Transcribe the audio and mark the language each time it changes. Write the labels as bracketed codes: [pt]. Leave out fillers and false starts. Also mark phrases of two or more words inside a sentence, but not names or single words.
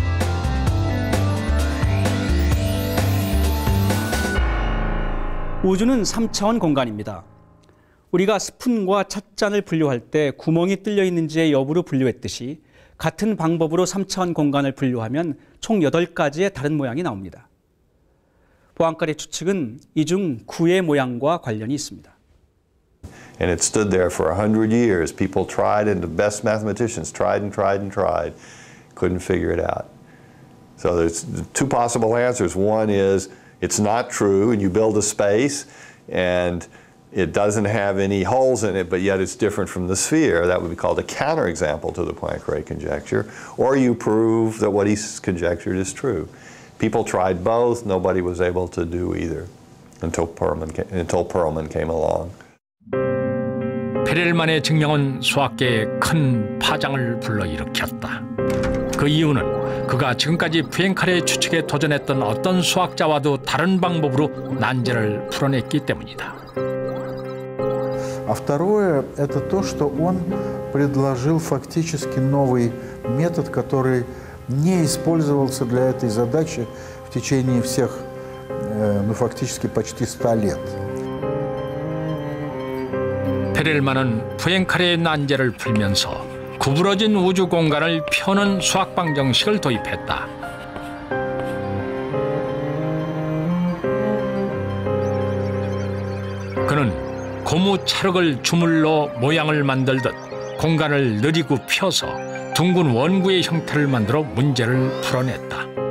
[ko] 우주는 3차원 공간입니다. 우리가 스푼과 찻잔을 분류할 때 구멍이 뚫려 있는지의 여부로 분류했듯이 같은 방법으로 3차원 공간을 분류하면 총 8가지의 다른 모양이 나옵니다. 포앙카레 추측은 이 중 구의 모양과 관련이 있습니다. [en] And it stood there for 100 years. People tried, and the best mathematicians tried and tried and tried, couldn't figure it out. So there's two possible answers. One is it's not true, and you build a space, and it doesn't have any holes in it, but yet it's different from the sphere. That would be called a counterexample to the Poincare conjecture. Or you prove that what he's conjectured is true. People tried both. Nobody was able to do either until Perelman came along. [ko] 페렐만의 증명은 수학계에 큰 파장을 불러일으켰다. 그 이유는 그가 지금까지 푸앵카레 추측에 도전했던 어떤 수학자와도 다른 방법으로 난제를 풀어냈기 때문이다. [ru] А второе – это то, что он предложил фактически новый метод, который не использовался для этой задачи в течение всех, ну, фактически почти 100 лет. [ko] 페렐만은 푸앵카레의 난제를 풀면서 구부러진 우주 공간을 펴는 수학 방정식을 도입했다. 그는 고무 찰흙을 주물러 모양을 만들듯 공간을 느리고 펴서 둥근 원구의 형태를 만들어 문제를 풀어냈다.